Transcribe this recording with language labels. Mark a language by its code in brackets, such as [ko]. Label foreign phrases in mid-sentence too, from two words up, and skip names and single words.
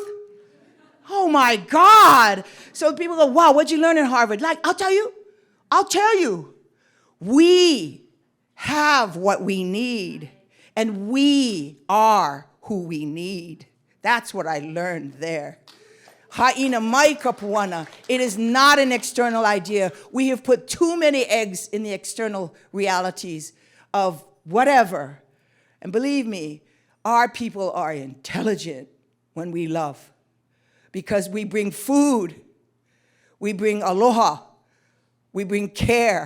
[en] Oh my God. So people go, wow, what'd you learn in Harvard? Like, I'll tell you. We have what we need, and we are who we need. That's what I learned there. [haw] Ha'ina mai kapuana. [en] It is not an external idea. We have put too many eggs in the external realities of whatever. And believe me, our people are intelligent when we love, because we bring food, we bring aloha, we bring care.